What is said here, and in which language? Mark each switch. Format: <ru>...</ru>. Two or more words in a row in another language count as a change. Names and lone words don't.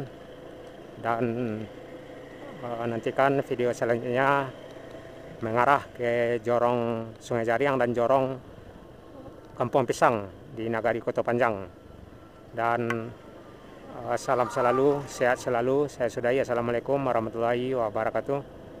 <id>Dan nantikan video selanjutnya mengarah ke Jorong Sungai Jariang dan Jorong Kampung Pisang di Nagari Kota Panjang. Dan salam selalu, sehat selalu. Saya sudahi.</id> <ar>Assalamualaikum warahmatullahi wabarakatuh.</ar>